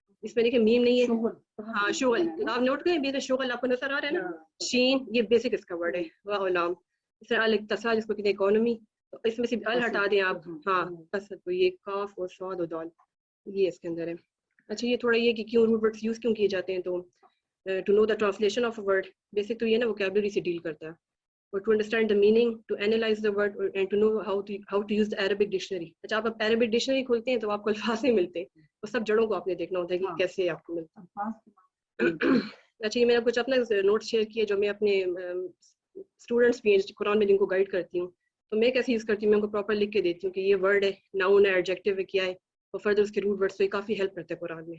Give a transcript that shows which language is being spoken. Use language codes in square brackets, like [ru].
[ur] اس میں دیکھیں میم نہیں ہے, ہاں شغل, آپ نوٹ کریں بھی شغل آپ کو نظر آ رہا ہے نا, شین یہ بیسک اس کا ورڈ ہے. واہ علام. اس طرح الاقتصاد جس کو کہتے ہیں اکانومی, تو اس میں صرف ال ہٹا دیں آپ, ہاں بس تو یہ کاف اور صاد اور دال یہ اس کے اندر ہے. اچھا یہ تھوڑا یہ کہ کیوں روٹ ورڈز یوز کیوں کیے جاتے ہیں, تو [en] To know the translation of a word. [ur] Basic تو یہ نا ووکیبلری سے ڈیل کرتا ہے, [en] or to understand the meaning, to analyze the word, and to know how to use the Arabic dictionary. [ur] اچھا آپ Arabic dictionary کھولتے ہیں تو آپ کو الفاظ نہیں ملتے, وہ سب جڑوں کو آپ نے دیکھنا ہوتا ہے کہ کیسے آپ کو ملتا ہے. اچھا یہ میں نے کچھ اپنا نوٹ شیئر کیے جو میں اپنے اسٹوڈنٹس بھی ہیں قرآن میں جن کو گائڈ کرتی ہوں, تو میں کیسے یوز کرتی ہوں, میں ان کو پراپر لکھ کے دیتی ہوں کہ یہ ورڈ ہے, ناؤن ہے, ایڈجیکٹیو ہے, کیا ہے, اور فردر اس کے روٹ ورڈ سے کافی ہیلپ کرتے ہیں قرآن میں.